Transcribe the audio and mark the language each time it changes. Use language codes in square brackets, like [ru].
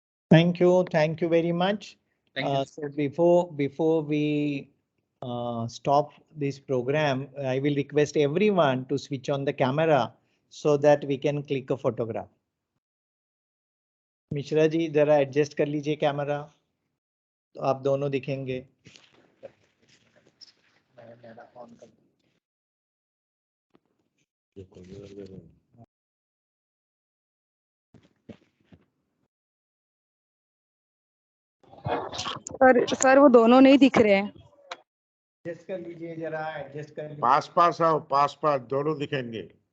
[en] Thank you very much. Thank you. So before we stop this program, I will request everyone to switch on the camera so that we can click a photograph. [hi] Mishra ji जरा adjust कर लीजिए camera, तो आप दोनों दिखेंगे. Sir वो दोनों नहीं दिख रहे हैं. एडजस्ट कर लीजिए, जरा एडजस्ट कर लीजिए. पास आओ, पास दोनों दिखेंगे.